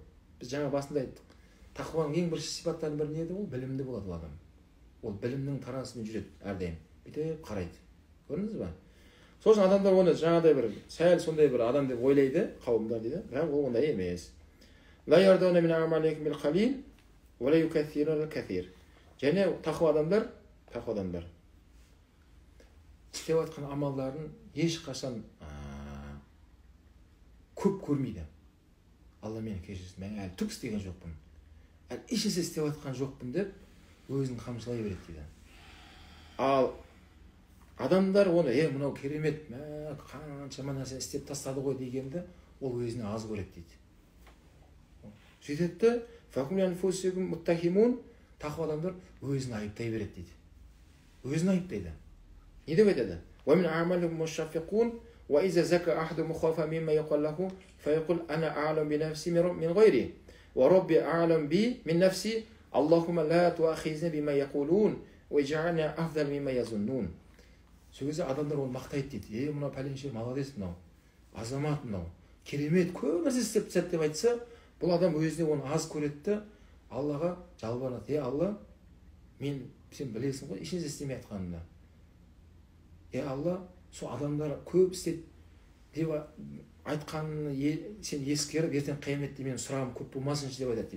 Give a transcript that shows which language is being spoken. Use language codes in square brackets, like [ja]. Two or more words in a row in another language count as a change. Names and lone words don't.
[kk] Біз жаңа басында айттық. Тақуаның ең бірінші сипаттарының бірі не еді? Ол білімді болады ол адам. Ол білімнің тарасымен жүреді әрдайым. Бүйтіп қарайды. Көрдіңіз ба? Сосын адамдар оны жаңағыдай бір сәл сондай бір адам деп ойлайды, қауымдар дейді. Бірақ ол ондай емес. [ar] لا يرضون من أعمالكم بالقليل ولا يكثرون الكثير. [kk] Және тақуа адамдар істеп жатқан амалдарын ешқашан көп көрмейді. Алла мені кешірсін, мен әлі түк істеген жоқпын, әлі ешнәрсе істеп жатқан жоқпын деп өзін қамшылай береді дейді. Ал адамдар оны мынау керемет, қаншама нәрсе істеп тастады ғой дегенді ол өзіне аз көреді дейді. Сөйтеді тақуа адамдар өзін айыптай береді дейді. Өзін айыптайды. Не деп айтады? [ar] وإذا زكى أحدهم خاف مما يقال له فيقول أنا أعلم بنفسي من غيري وربي أعلم بي من نفسي اللهم لا تؤاخذني بما يقولون واجعلني أفضل مما يظنون. [kk] сөзі адамдар оны мақтайды дейді. Мынау пәленше молодец, мынау азамат, мынау керемет, көп нәрсе істеп тастады деп айтса, бұл адам өзіне оны аз көреді, Аллаға жалбарынады. Алла, сен білесің ғой, ешнәрсе істемей жатқанымды. Алла, сол адамдар көп істеп деп айтқанын сен ескеріп, ертең қияметте менің сұрағым көп болмасыншы деп айтады дейді.